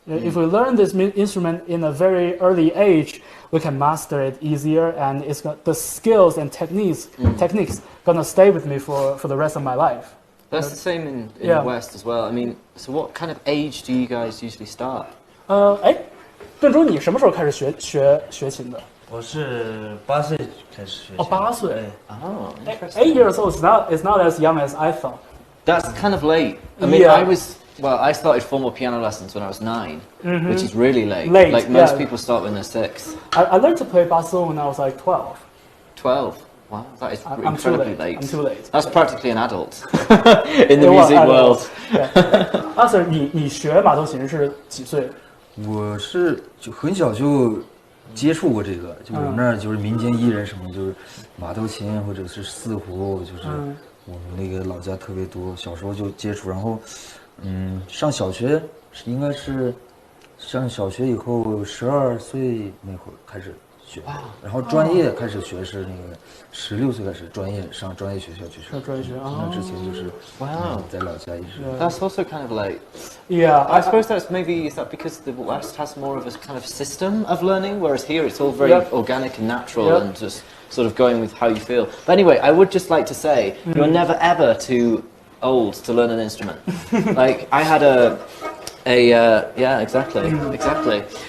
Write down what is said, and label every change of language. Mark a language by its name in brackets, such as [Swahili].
[English] If we learn this instrument in a very early age, we can master it easier, and the skills and techniques gonna stay with me for the rest of my life. That's the same in Yeah. the West as well. I mean, so what kind of age do you guys usually start? [Chinese] 邓珠，你什么时候开始学琴的？我是8岁开始学。哦，8岁。 [English] Oh, Eight years old is not as young as I thought. That's kind of late. I mean, Yeah. I started formal piano lessons when I was 9, which is really late. Late, Like most yeah. people start when they're 6. I learned to play basso when I was like 12. 12. Wow, that is I'm too incredibly late. late. I'm too late. That's practically an adult in the music world. [Chinese] Arthur，你学马头琴是几岁？我是就很小就接触过这个，就我们那儿就是民间艺人什么，就是马头琴或者是四胡，就是我们那个老家特别多，小时候就接触，然后上小学应该是上小学以后12岁那会儿开始学，然后专业开始学是那个16岁开始上专业学校去学。上专业学那之前就是在老家一直。 [English] That's also kind of like. Yeah, I suppose is that because the West has more of a kind of system of learning, whereas here it's all very organic and natural and just sort of going with how you feel. But anyway, I would just like to say you're never ever too old to learn an instrument. Like I had yeah, exactly.